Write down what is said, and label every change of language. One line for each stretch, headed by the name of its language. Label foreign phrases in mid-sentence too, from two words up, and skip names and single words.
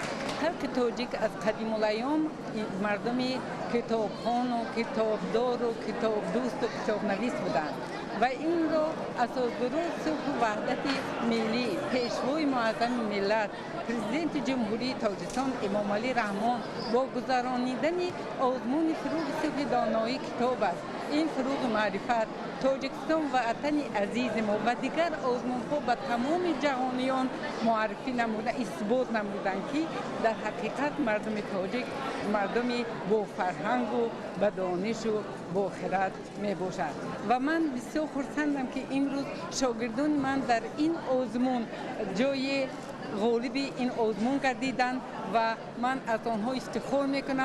Tajik: халқи тоҷик аз қадимулайём мардуми китобхону китобдору китобдӯсту китобнавис буданд ва инро асосгурӯҳи сулҳу ваҳдати миллӣ, пешвои муаззами миллат, президенти ҷумҳурии Тоҷикистон Эмомалӣ Раҳмон бо гузаронидани озмуни фуруғи субҳи доноии китоб аст
Persian: این فروغ معرفت تاجیکستان وطن عزیز ما و دیگر آزمون‌ها به تمام جهانیان معرفی نموده، اثبات نمودند که در حقیقت مردم تاجیک مردم با فرهنگ و با دانش و با خرد می باشند و من بسیار خرسندم که این روز شاگردان من در این آزمون جای غالب این آزمون گردیدند و من از آنها افتخار میکنم.